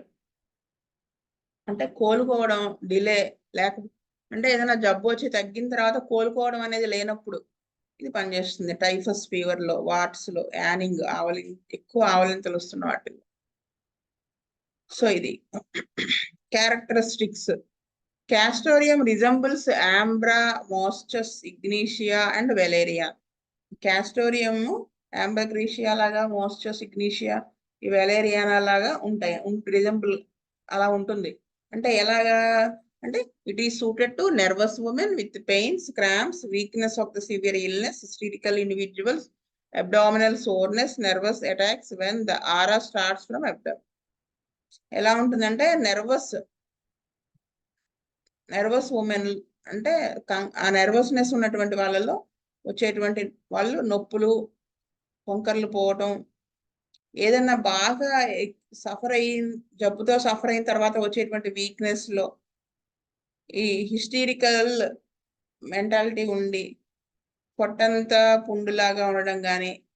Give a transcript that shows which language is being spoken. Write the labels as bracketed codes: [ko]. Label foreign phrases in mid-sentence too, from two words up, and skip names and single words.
[te] అంటే కోలుకోవడం డిలే, లేక అంటే ఏదైనా జబ్బు వచ్చి తగ్గిన తర్వాత కోలుకోవడం అనేది లేనప్పుడు ఇది పనిచేస్తుంది. [en] typhus fever [te] లో, వాట్స్ లో, యానింగ్, ఎక్కువ ఆవలింతలు వస్తున్న వాటిల్లో. సో ఇది క్యారెక్టరిస్టిక్స్. [en] Castoreum resembles Ambra, Moschus, Ignatia and Valeria. [te] Castoreum Ambrosia లాగా, Moschus, Ignatia, ఈ Valeriana లాగా ఉంటాయి. రిజంబుల్ అలా ఉంటుంది. అంటే ఎలాగా అంటే [en] it is suited to nervous women with pains, cramps, weakness of the severe illness, hysterical individuals, abdominal soreness, nervous attacks when the aura starts from abdomen. [te] ఎలా ఉంటుందంటే [en] nervous women [te] అంటే ఆ నెర్వస్నెస్ ఉన్నటువంటి వాళ్ళలో వచ్చేటువంటి వాళ్ళు నొప్పులు, వంకర్లు పోవటం, ఏదన్నా బాగా జబ్బుతో సఫర్ అయిన తర్వాత వచ్చేటువంటి వీక్నెస్ లో ఈ [en] hysterical mentality [te] ఉండి పొట్టంతా పుండులాగా ఉండడం కానీ,